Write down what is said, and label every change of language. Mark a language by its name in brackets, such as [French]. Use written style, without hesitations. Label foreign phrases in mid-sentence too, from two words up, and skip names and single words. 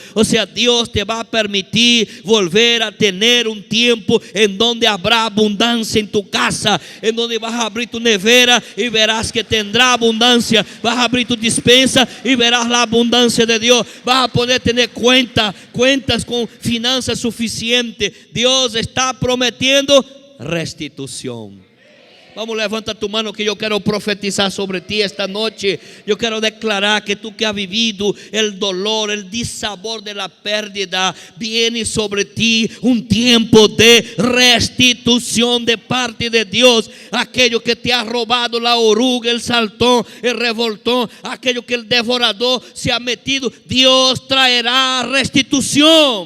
[Spanish] O sea, Dios te va a permitir volver a tener un tiempo en donde habrá abundancia en tu casa, en donde vas a abrir tu nevera y verás que tendrá abundancia. Vas a abrir tu despensa y verás la abundancia de Dios. Vas a poder tener cuentas con finanzas suficientes. Dios está prometiendo restitución. Vamos, levanta tu mano [Portuguese] que eu quero profetizar [Spanish] sobre ti esta noche. [Portuguese] Eu quero declarar [Spanish] que tú que has vivido el dolor, el dissabor de la pérdida, viene sobre ti un tiempo de restitución de parte de Dios. Aquello que te ha robado la oruga, el saltón, el revoltón, aquello que el devorador se ha metido, Dios traerá restitución.